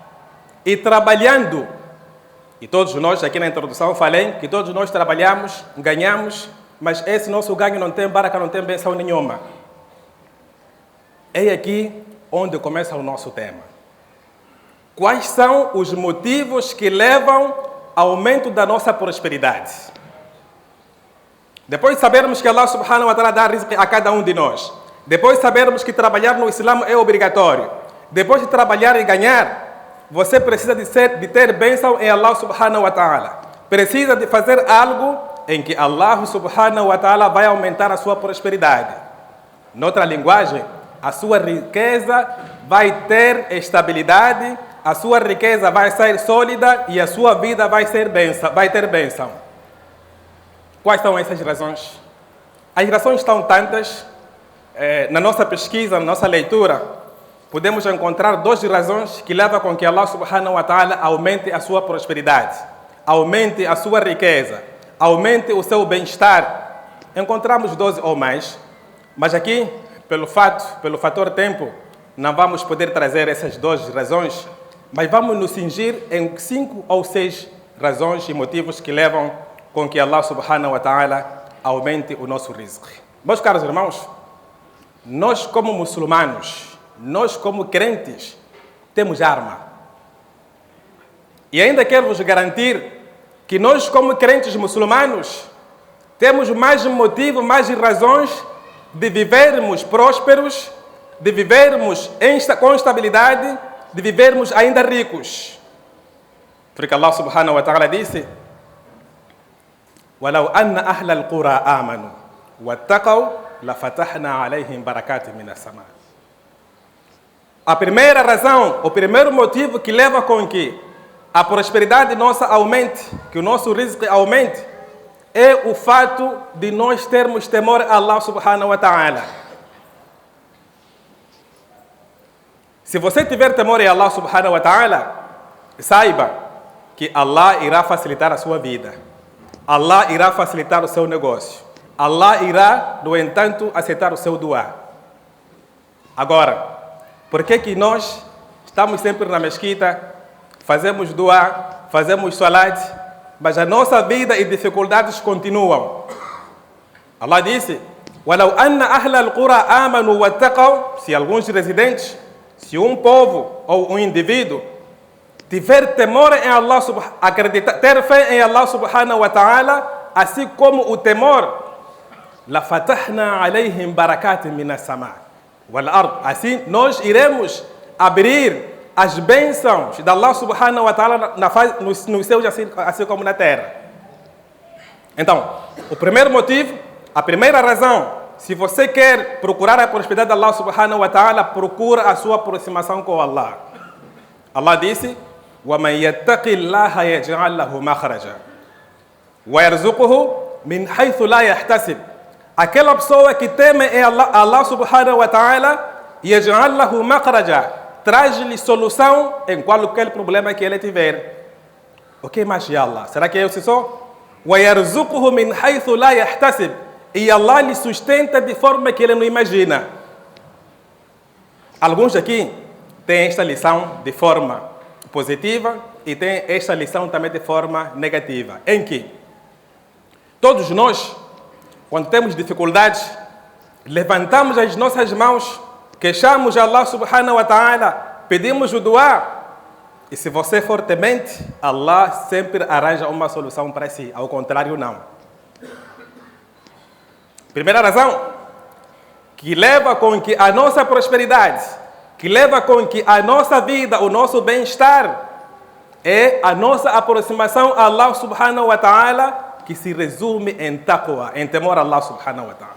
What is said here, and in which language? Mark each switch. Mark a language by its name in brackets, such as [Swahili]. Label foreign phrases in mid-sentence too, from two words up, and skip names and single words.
[Portuguese] E trabalhando, e todos nós, aqui na introdução falei, que todos nós trabalhamos, ganhamos, mas esse nosso ganho não tem baraka, não tem benção nenhuma. É aqui onde começa o nosso tema. Quais são os motivos que levam ao aumento da nossa prosperidade? Depois de sabermos que [Arabic] الله سبحانه وتعالى [Portuguese] dá rizq a cada um de nós, depois de sabermos que trabalhar no Islã é obrigatório, depois de trabalhar e ganhar, você precisa de ter bênção em [Arabic] الله سبحانه وتعالى. [Portuguese] Precisa de fazer algo em que [Arabic] الله سبحانه وتعالى [Portuguese] vai aumentar a sua prosperidade. Noutra linguagem, a sua riqueza vai ter estabilidade, a sua riqueza vai ser sólida e a sua vida vai ter bênção. Quais são essas razões? As razões estão tantas, na nossa pesquisa, na nossa leitura, podemos encontrar 2 razões que levam com que [Arabic] الله سبحانه وتعالى [Portuguese] aumente a sua prosperidade, aumente a sua riqueza, aumente o seu bem-estar. Encontramos 12 ou mais, mas aqui, pelo fator tempo, não vamos poder trazer essas 2 razões, mas vamos nos cingir em 5 ou 6 razões e motivos que levam com que [Arabic] الله سبحانه وتعالى [Portuguese] aumente o nosso rizq. Meus caros irmãos, nós como muçulmanos, nós como crentes, temos arma. E ainda quero vos garantir que nós como crentes muçulmanos temos mais motivo, mais razões de vivermos prósperos, de vivermos com estabilidade, de vivermos ainda ricos. [Arabic] Porque الله سبحانه وتعالى disse: وَلَوْ أَنَّ أَهْلَ الْقُرَىٰ آمَنُوا وَاتَّقَوْا لَفَتَحْنَا عَلَيْهِمْ بَرَكَاتٍ مِنَ السَّمَاءِ. [Portuguese] A primeira razão, o primeiro motivo que leva com que a prosperidade nossa aumente, que o nosso rizq aumente, é o fato de nós termos temor a [Arabic] الله سبحانه وتعالى. [Portuguese] Se você tiver temor a [Arabic] الله سبحانه وتعالى, [Portuguese] saiba que Allah irá facilitar a sua vida. Allah irá facilitar o seu negócio. Allah irá, no entanto, aceitar o seu dua. Agora, por que nós estamos sempre na mesquita, fazemos dua, fazemos salat, mas a nossa vida e dificuldades continuam? Allah disse: [Arabic] وَلَوْ أَنَّ أَهْلَ الْقُرَىٰ آمَنُوا وَاتَّقَوْا. [Portuguese] Se alguns residentes, se um povo ou um indivíduo tiver temor em Allah, ter fé em [Arabic] الله سبحانه وتعالى, [Portuguese] assim como o temor, [Arabic] لَفَتَحْنَا عَلَيْهِمْ بَرَكَاتٍ مِنَ السَّمَاءِ وَالْأَرْضِ. [Portuguese] Assim nós iremos abrir as bênçãos de [Arabic] الله سبحانه وتعالى [Portuguese] nos céus, assim como na terra. Então, o primeiro motivo, a primeira razão, se você quer procurar a prosperidade de [Arabic] الله سبحانه وتعالى, [Portuguese] procura a sua aproximação com Allah. Allah disse: [Arabic] وَمَنْ يَتَّقِ اللَّهَ يَجْعَلْ لَهُ مَخْرَجًا وَيَرْزُقْهُ مِنْ حَيْثُ لَا يَحْتَسِبْ. [Portuguese] Aquela pessoa que teme em [Arabic] الله سبحانه وتعالى, يَجْعَلْ لَهُ مَخْرَجًا, [Portuguese] traz-lhe solução em qualquer problema que ele tiver. O que mais de Allah? Será que é isso só? [Arabic] وَيَرْزُقْهُ مِنْ حَيْثُ لَا يَحْتَسِبْ. [Portuguese] E Allah lhe sustenta de forma que ele não imagina. Alguns aqui têm esta lição de forma positiva e têm esta lição também de forma negativa, em que todos nós, quando temos dificuldades, levantamos as nossas mãos, queixamos a [Arabic] الله سبحانه وتعالى, [Portuguese] pedimos o dua, e se você for temente, Allah sempre arranja uma solução para si, ao contrário não. Primeira razão, que leva com que a nossa prosperidade, que leva com que a nossa vida, o nosso bem-estar, é a nossa aproximação a [Arabic] الله سبحانه وتعالى, [Portuguese] que se resume em taqwa, em temor a [Arabic] الله سبحانه وتعالى.